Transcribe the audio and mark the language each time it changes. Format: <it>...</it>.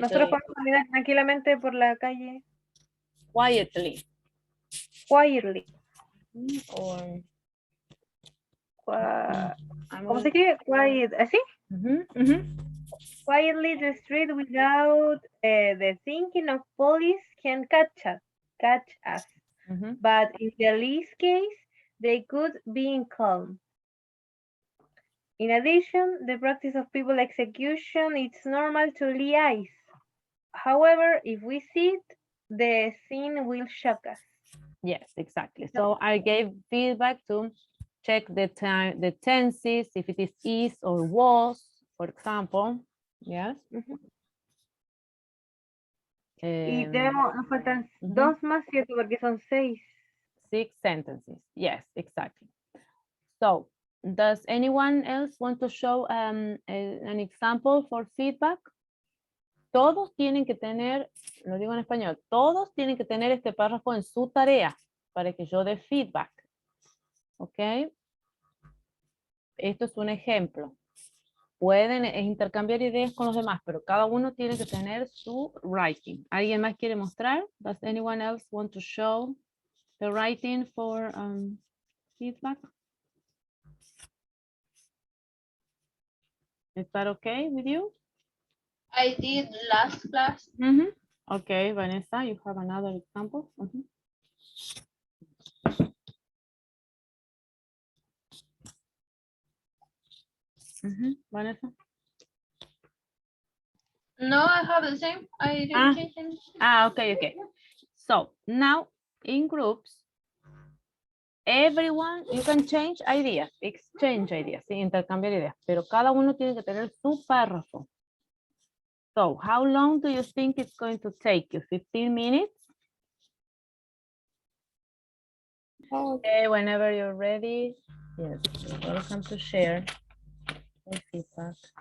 <es>Nosotros podemos caminar tranquilamente por la calle.</es> <en>Quietly. Quietly. Or...</en> <es>¿Cómo se escribe? Quiet. ¿Así?</es> <en>Quietly the street without the thinking of police can catch us. But in the least case, they could be in calm. In addition, the practice of people execution is normal to the eyes. However, if we see it, the scene will shock us. Yes, exactly. So I gave feedback to check the time, the tenses, if it is or was, for example. Yes.</en> <es>Y nos faltan dos más, ¿cierto? Porque son 6.</es> <en>6 sentences. Yes, exactly. So, does anyone else want to show an example for feedback?</en> <es>Todos tienen que tener, lo digo en español, todos tienen que tener este párrafo en su tarea para que yo dé feedback. ¿Ok? Esto es un ejemplo. Pueden intercambiar ideas con los demás, pero cada uno tiene que tener su writing. ¿Alguien más quiere mostrar?</es> <en>Does anyone else want to show the writing for feedback? Is that okay with you? I did last class. Okay, Vanessa, you have another example? Vanessa? No, I have the same. I didn't change anything. Okay. So now in groups, everyone, you can change ideas, exchange ideas, ¿sí?</en> <es>Intercambiar ideas, pero cada uno tiene que tener su párrafo.</es> <en>So how long do you think it's going to take you? 15 minutes? Okay, whenever you're ready. Yes, you're welcome to share your feedback.</en>